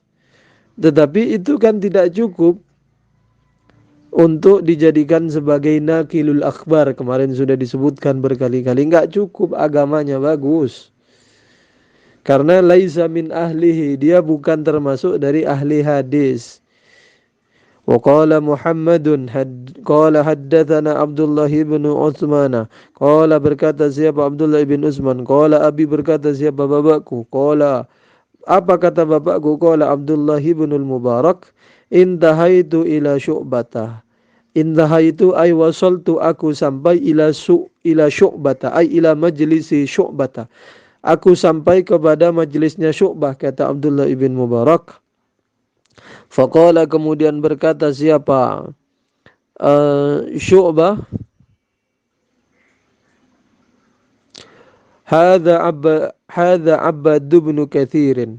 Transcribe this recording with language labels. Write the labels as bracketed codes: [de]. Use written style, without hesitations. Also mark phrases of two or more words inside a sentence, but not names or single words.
[id] Tetapi itu kan tidak cukup untuk dijadikan sebagai [ar] ناقل الأخبار. [id] Kemarin sudah disebutkan berkali-kali, enggak cukup agamanya bagus. Karena [ar] ليس من أهله, [id] dia bukan termasuk dari ahli hadis. [ar] وقال محمد قال حدثنا عبد الله بن عثمان قال [id] berkata siapa [ar] Abdullah bin Utsman, قال أبي [id] berkata siapa bapakku, [ar] qala [id] apa kata bapakku, [ar] قال عبد الله بن المبارك, انتهيت إلى شعبة. انتهيت أي وصلت, [id] aku sampai [ar] إلى شعبة أي إلى مجلس شعبة, [id] aku sampai kepada majelisnya Syu'bah, kata Abdullah ibn Mubarak. Faqala, kemudian berkata siapa Syu'bah, [ar] هذا عباد بن كثير.